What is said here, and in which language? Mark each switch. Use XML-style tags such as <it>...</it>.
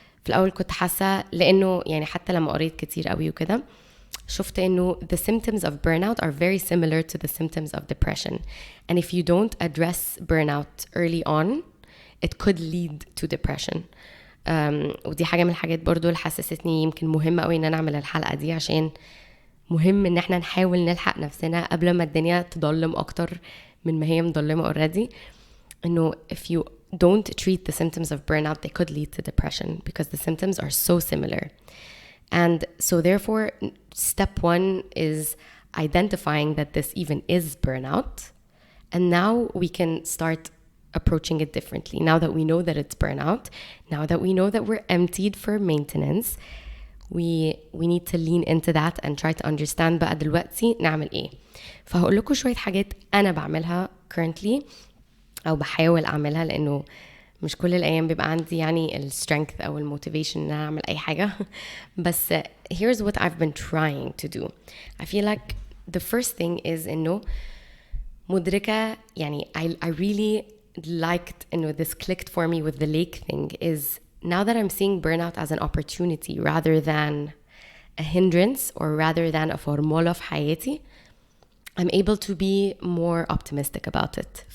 <ar>في الأول كنت حاسة لأنه يعني حتى لما قريت كتير قوي وكده شفت إنه</ar> <en>the symptoms of burnout are very similar to the symptoms of depression. And if you don't address burnout early on, it could lead to depression.</en> <ar>ودي حاجة من الحاجات برضو اللي حسستني يمكن مهمة قوي إن أنا أعمل الحلقة دي, عشان مهم إن احنا نحاول نلحق نفسنا قبل ما الدنيا تضلم أكتر من ما هي مضلمة already.</ar> <en>إنه if you don't treat the symptoms of burnout, they could lead to depression because the symptoms are so similar. And so therefore, step one is identifying that this even is burnout. And now we can start approaching it differently. Now that we know that it's burnout, now that we know that we're emptied for maintenance, we need to lean into that and try to understand</en> <ar>بقى دلوقتي نعمل ايه. فهقول لكم شوية حاجات أنا بعملها currently أو بحاول أعملها, لأنه مش كل الأيام بيبقى عندي يعني strength أو motivation إن أنا أعمل أي حاجة.</ar> <en>بس here's what I've been trying to do. I feel like the first thing is</en> <ar>إنه مدركة,</ar> <en>يعني I really liked, this clicked for me with the lake thing, is now that I'm seeing burnout as an opportunity rather than a hindrance or rather than a formula</en> <ar>في حياتي,</ar> <en>I'm able to be more optimistic about it.</en>